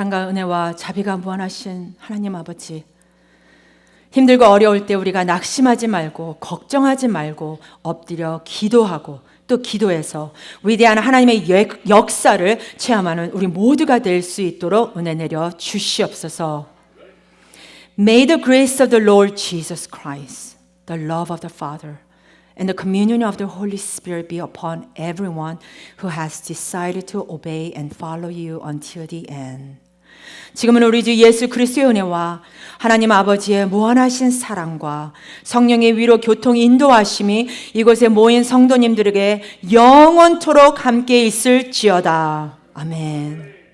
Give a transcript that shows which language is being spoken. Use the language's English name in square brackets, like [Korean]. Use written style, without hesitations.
[Korean] 은혜와 자비가 무한하신 하나님 아버지, 힘들고 어려울 때 우리가 낙심하지 말고 걱정하지 말고 엎드려 기도하고 또 기도해서 위대한 하나님의 역사를 체험하는 우리 모두가 될 수 있도록 은혜 내려 주시옵소서. [English] May the grace of the Lord Jesus Christ, the love of the Father, and the communion of the Holy Spirit be upon everyone who has decided to obey and follow you until the end. [Korean] 지금은 우리 주 예수 그리스도의 은혜와 하나님 아버지의 무한하신 사랑과 성령의 위로 교통 인도하심이 이곳에 모인 성도님들에게 영원토록 함께 있을지어다. 아멘.